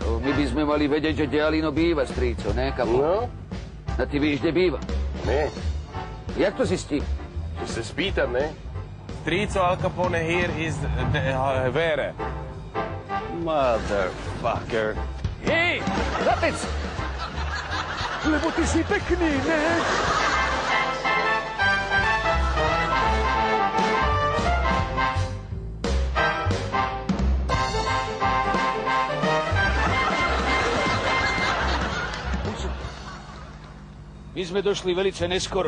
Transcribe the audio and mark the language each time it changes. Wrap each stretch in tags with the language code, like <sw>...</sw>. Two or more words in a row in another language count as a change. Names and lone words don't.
<sk>My by sme mali vedieť, že kde Alino býva, strýco, ne, kapo? No?</sk> <cs>A ty víš, kde býva? Ne.</cs> <sk>Jak to zistí? To se spýtam, ne?</sk> <en>Strýco Al Capone here is where? Motherfucker.</en> <sk>Hej, chlapec! Lebo ty si pekný, ne? My sme došli velice neskoro.</sk>